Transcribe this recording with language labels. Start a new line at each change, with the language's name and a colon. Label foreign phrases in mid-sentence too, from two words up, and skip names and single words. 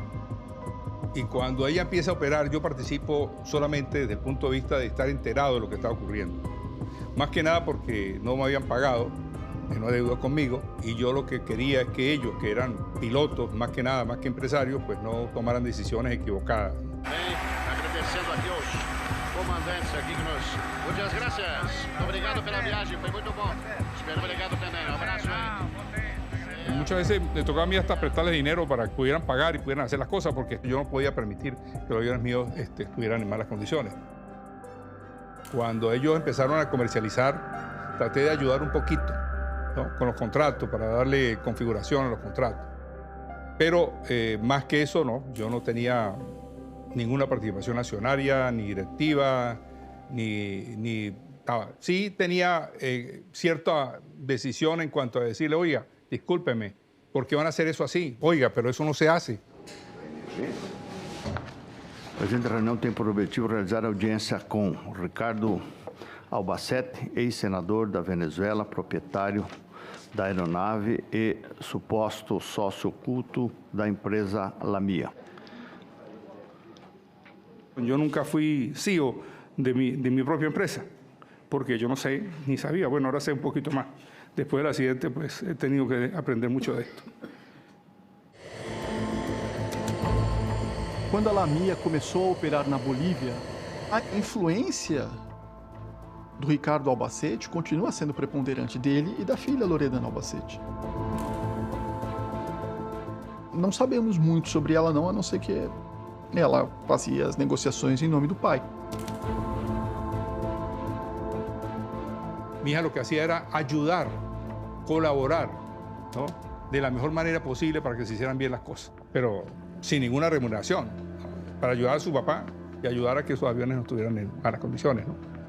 Spanish: Y cuando ella empieza a operar, yo participo solamente desde el punto de vista de estar enterado de lo que está ocurriendo. Más que nada porque no me habían pagado, no hay deuda conmigo, y yo lo que quería es que ellos, que eran pilotos, más que nada, más que empresarios, pues no tomaran decisiones equivocadas.
Portuguese: Agradecendo aqui aos comandantes aqui que nos...
Spanish: Muchas gracias.
Portuguese: Obrigado pela viagem, foi muito bom. Espero obrigado também. Um abraço aí.
Spanish: Muchas veces me tocaba a mí hasta prestarles dinero para que pudieran pagar y pudieran hacer las cosas, porque yo no podía permitir que los aviones míos estuvieran en malas condiciones. Cuando ellos empezaron a comercializar, traté de ayudar un poquito, ¿no? Con los contratos, para darle configuración a los contratos. Pero más que eso, no, yo no tenía ninguna participación accionaria, ni directiva, ni nada. Sí tenía cierta decisión en cuanto a decirle, oiga, discúlpeme, ¿por qué van a hacer eso así? Oiga, pero eso no se hace.
Portuguese: A presente reunião tem por objetivo realizar audiência com Ricardo Albacete, ex-senador da Venezuela, proprietário da aeronave e suposto sócio oculto da empresa Lamia.
Spanish: Yo nunca fui CEO de mi propia empresa, porque yo no sé, ni sabía. Bueno, ahora sé un poquito más. Después del accidente, pues he tenido que aprender mucho de esto.
Portuguese: Quando a Lamia começou a operar na Bolívia, a influência do Ricardo Albacete continua sendo preponderante, dele e da filha Loredana Albacete. Não sabemos muito sobre ela não, a não ser que ela fazia as negociações em nome do pai.
Spanish: Mi hija lo que hacía era ayudar, colaborar, ¿no? De la mejor manera posible para que se hicieran bien las cosas, pero sin ninguna remuneración, ¿no? Para ayudar a su papá y ayudar a que sus aviones no estuvieran en malas condiciones, ¿no?